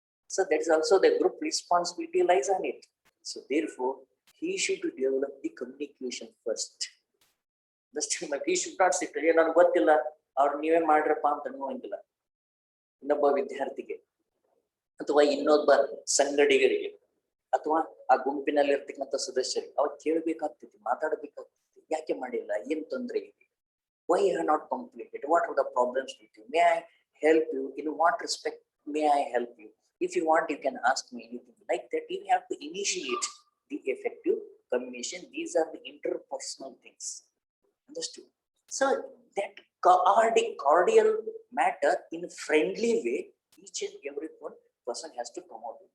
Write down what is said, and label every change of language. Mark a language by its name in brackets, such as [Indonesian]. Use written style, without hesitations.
[English] So that is also the group responsibility lies on it. So therefore, he should develop the communication first. He should not sit there, [Kannada] ನಾನು ಗೊತ್ತಿಲ್ಲ ಅವ್ರು ನೀವೇ ಮಾಡ್ರಪ್ಪ ಅಂತ ಅನ್ನುವಂಗಿಲ್ಲ ಇನ್ನೊಬ್ಬ ವಿದ್ಯಾರ್ಥಿಗೆ ಅಥವಾ ಇನ್ನೊಬ್ಬ ಸಂಗಡಿಗರಿಗೆ ಅಥವಾ ಆ ಗುಂಪಿನಲ್ಲಿ ಇರ್ತಕ್ಕಂಥ ಸದಸ್ಯರಿಗೆ. ಅವ್ರು ಕೇಳಬೇಕಾಗ್ತೈತಿ, ಮಾತಾಡಬೇಕಾಗ್ತೈತಿ. ಯಾಕೆ ಮಾಡಿಲ್ಲ, ಏನ್ ತೊಂದರೆ ಇದೆ, [English] why you have not completed, what are the problems with you, may I help you, in what respect may I help you, if you want you can ask me, anything like that. You have to initiate the effective communication. These are the interpersonal things. Understood? So that cordial matter in a friendly way, each and every one person has to come out.